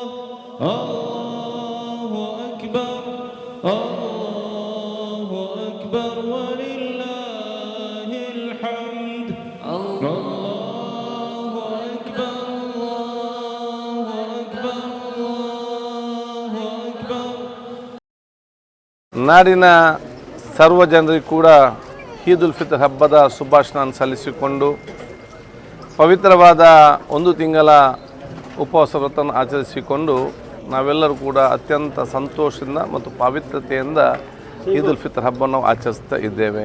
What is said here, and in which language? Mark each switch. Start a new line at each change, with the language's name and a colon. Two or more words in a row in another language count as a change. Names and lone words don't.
Arabic: الله أكبر، الله أكبر، ولله الحمد. الله أكبر، الله أكبر، الله أكبر.
Kannada: ನಾಡಿನ ಸರ್ವ ಜನರಿಗೂ ಕೂಡ
Arabic: عيد الفطر
Kannada: ಹಬ್ಬದ ಶುಭಾಶಯಗಳನ್ನು ಸಲ್ಲಿಸಿಕೊಂಡು ಪವಿತ್ರವಾದ ಒಂದು ತಿಂಗಳ ಉಪವಾಸ ವ್ರತವನ್ನು ಆಚರಿಸಿಕೊಂಡು ನಾವೆಲ್ಲರೂ ಕೂಡ ಅತ್ಯಂತ ಸಂತೋಷದಿಂದ ಮತ್ತು ಪವಿತ್ರತೆಯಿಂದ
Arabic: عيد الفطر
Kannada: ಹಬ್ಬವನ್ನು ನಾವು ಆಚರಿಸ್ತಾ ಇದ್ದೇವೆ.